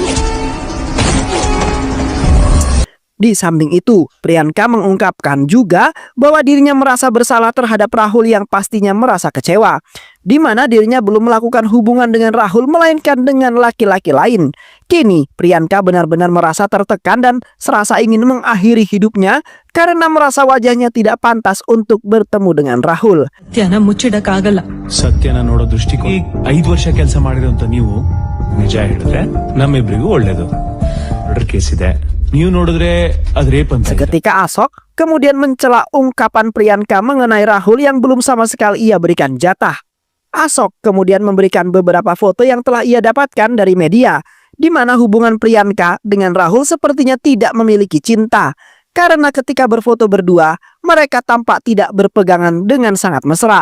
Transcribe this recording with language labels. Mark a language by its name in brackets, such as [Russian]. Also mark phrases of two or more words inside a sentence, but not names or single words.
[Indonesian] Di samping itu, Priyanka mengungkapkan juga bahwa dirinya merasa bersalah terhadap Rahul yang pastinya merasa kecewa, di mana dirinya belum melakukan hubungan dengan Rahul melainkan dengan laki-laki lain. Kini, Priyanka benar-benar merasa tertekan dan serasa ingin mengakhiri hidupnya karena merasa wajahnya tidak pantas untuk bertemu dengan Rahul. [Kannada] ಸತ್ಯನ ಮುಚ್ಚಿಡಕ್ಕಾಗಲ್ಲ. ಸತ್ಯನ ನೋಡೋ ದೃಷ್ಟಿಕೋನ 5 ವರ್ಷ ಕೆಲಸ ಮಾಡಿರೋಂತ ನೀವು ನಿಜ ಹೇಳಿದ್ರೆ ನಮ್ಮಿಬ್ರಿಗೂ ಒಳ್ಳೇದು. [English] murder case [Kannada] ಇದೆ. ನೀವು ನೋಡಿದ್ರೆ ಅದು ರೇಪ್ ಅಂತ. [Indonesian] Seketika Asok kemudian mencela ungkapan Priyanka mengenai Rahul yang belum sama sekali ia berikan jatah. Asok kemudian memberikan beberapa foto yang telah ia dapatkan dari media, di mana hubungan Priyanka dengan Rahul sepertinya tidak memiliki cinta. Karena ketika berfoto berdua, mereka tampak tidak berpegangan dengan sangat mesra.